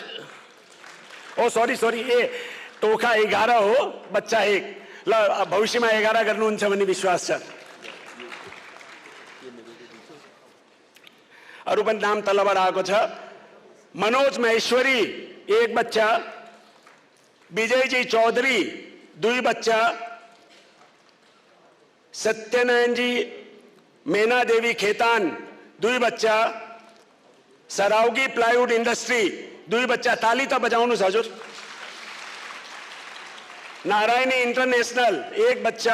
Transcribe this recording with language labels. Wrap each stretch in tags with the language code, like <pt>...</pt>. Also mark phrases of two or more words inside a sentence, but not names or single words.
<ne>ओ सॉरी ए टोखा 11 हो, बच्चा 1। ल भविष्यमा 11 गर्नुहुन्छ भन्ने विश्वास छ। अरु पनि नाम तलबाट आएको छ। मनोज महेश्वरी 1 बच्चा। विजयजी चौधरी 2 बच्चा। सत्यनारायण जी मेना देवी खेतान 2 बच्चा। सरावगी प्लाईवुड इंडस्ट्री 2 बच्चा। ताली त बजाउनुस् हजुर। नारायणी इंटरनेशनल 1 बच्चा।</ne>